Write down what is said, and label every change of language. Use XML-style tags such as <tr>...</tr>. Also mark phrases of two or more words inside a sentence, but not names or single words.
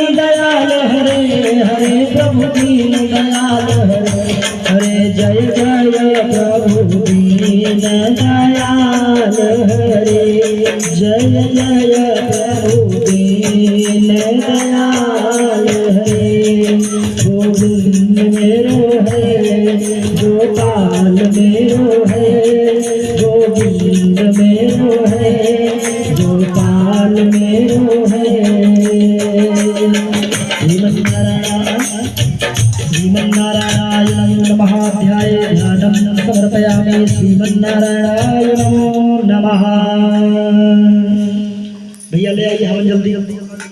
<hi>दयाल हरे हरे प्रभु दीन दयाल हरे हरे जय जय प्रभु दीन दयाल हरे जय जय प्रभु दीन दयाल हरे गोविंद मेरो है गोपाल मेरो है गोविंद मेरो है गोपाल मेरो है</hi> <sa>श्रीमन्नारायण नमः ध्याये ध्यानं समर्पयामि श्रीमन्नारायणाय नमो नमः।</sa> <hi>भैया ले आइए हम जल्दी जल्दी।</hi>